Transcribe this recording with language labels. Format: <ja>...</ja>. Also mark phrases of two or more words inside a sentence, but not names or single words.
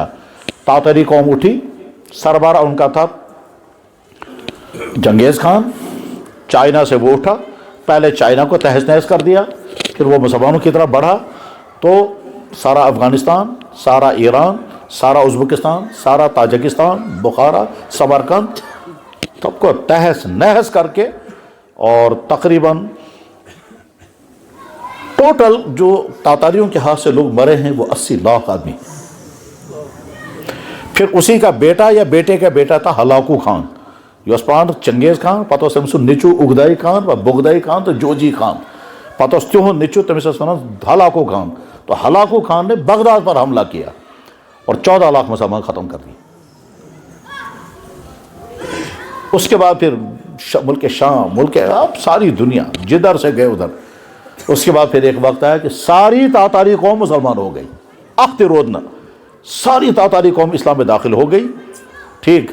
<ur>تاتاری قوم اٹھی، سربراہ ان کا تھا چنگیز خان، چائنا سے وہ اٹھا، پہلے چائنا کو تہس نہس کر دیا، پھر وہ مسلمانوں کی طرف بڑھا تو سارا افغانستان، سارا ایران، سارا ازبکستان، سارا تاجکستان، بخارا، سمرقند سب کو تہس نہس کر کے، اور تقریباً ٹوٹل جو تاتاریوں کے ہاتھ سے لوگ مرے ہیں وہ 80 لاکھ آدمی۔ پھر اسی کا بیٹا یا بیٹے کا بیٹا تھا ہلاکو خان،</ur> <ks>یوسپان چنگیز خان پتہ سے نچو اگدائی خان و بغدائی خان تو جوجی خان پتہ تیوں نچو تمس</ks> <ur>ہلاکو خان، تو ہلاکو خان نے بغداد پر حملہ کیا اور 14 لاکھ مسلمان ختم کر دیے۔ اس کے بعد پھر ملک شام، ملک اب ساری دنیا جدھر سے گئے ادھر۔ اس کے بعد پھر ایک وقت آیا کہ ساری تاتاری قوم مسلمان ہو گئی، اخت رودنا ساری تاتاری قوم اسلام میں داخل ہو گئی، ٹھیک۔</ur>